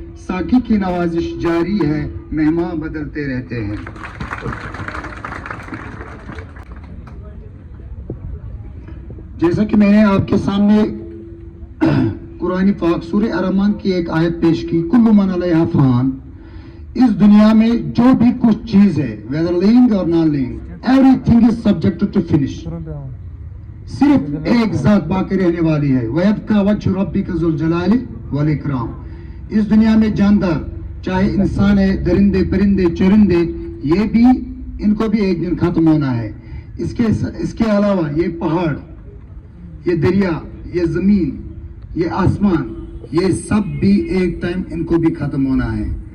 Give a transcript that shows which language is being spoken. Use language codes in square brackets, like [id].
[ur] ساقی کی نوازش جاری ہے، مہمان بدلتے رہتے ہیں. جیسا کہ میں نے آپ کے سامنے قرآن پاک سورہ الرحمن کی ایک آیت پیش کی، [ar] کل من علیہا فان. [ur] اس دنیا میں جو بھی کچھ چیز ہے، [en] whether living or non living, everything is subjected to finish. [ur] صرف ایک ذات باقی رہنے والی ہے، [ar] وَيَبْقَى وَجْهُ رَبِّكَ ذُو الْجَلَالِ وَالْإِكْرَامِ. [ur] اس دنیا میں جاندار، چاہے انسان ہے، درندے پرندے چرندے، یہ بھی ان کو بھی ایک دن ختم ہونا ہے. اس کے علاوہ یہ پہاڑ، یہ دریا، یہ زمین، یہ آسمان، یہ سب بھی ایک ٹائم ان کو بھی ختم ہونا ہے.